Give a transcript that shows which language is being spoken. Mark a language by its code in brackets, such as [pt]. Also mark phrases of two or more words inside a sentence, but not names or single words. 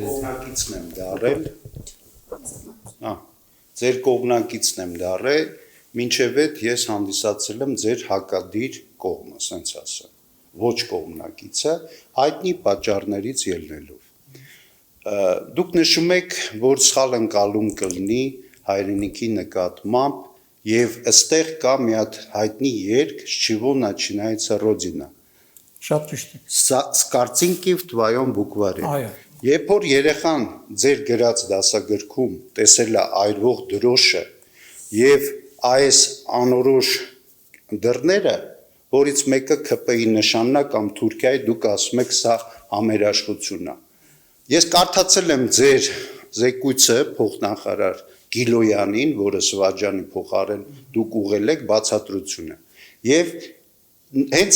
[hy] Կողմնակիցն եմ դարել։ Ձեր կողմնակիցն եմ դարել, մինչև այդ ես հանդիսացել եմ ձեր հակադիր կողմը, ասենց ասեմ, ոչ կողմնակիցը, հայտնի պատճառներից ելնելով։ Դուք նշում եք, որ սխալ ընկալում կլինի հայրենիքի նկատմամբ եւ ըստեղ կա մի հատ հայտնի երգ «С чего начинается Родина»։ Շատ ճիշտ է։ [ru] С картинки в твоем букваре։ [hy] Այո։ Երբ որ երեխան ձեր գրած դասագրքում տեսել է այրվող դրոշը եւ այս անորոշ դռները, որից մեկը ԿՊ-ի նշանն է կամ Թուրքիայի, դուք ասում եք սա համերաշխություն է։ Ես կարդացել եմ ձեր զեկույցը փոխնախարար Գիլոյանին, որը Սվաջանի փոխարեն դուք ուղղել եք բացատրությունը։ Եվ հենց